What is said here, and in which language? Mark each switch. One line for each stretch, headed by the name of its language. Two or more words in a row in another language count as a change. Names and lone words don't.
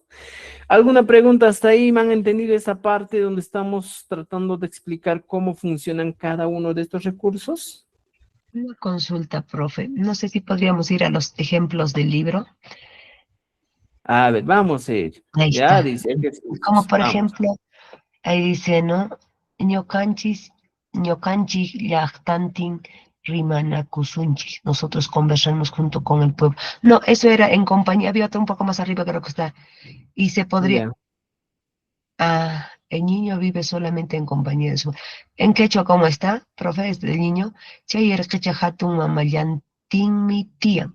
Spanish: ¿Alguna pregunta hasta ahí? ¿Me han entendido esa parte donde estamos tratando de explicar cómo funcionan cada uno de estos recursos? Una consulta, profe. No sé si podríamos ir a los ejemplos del libro. A ver, vamos a ir. Ahí Ya está. dice Como ejercicios. por Vamos. ejemplo, ahí dice, ¿no?
Quechua: Ñocanchis llaqtantin rimanakusunchis.
Spanish: Nosotros conversamos junto con el pueblo. No, eso era en compañía. Había otro un poco más arriba, creo que está. Y se podría. Ya. Ah, el niño vive solamente en compañía de su. ¿En quechua cómo está, profe? Este el niño.
Quechua: Chayerqechahatun mamayantinmi tian.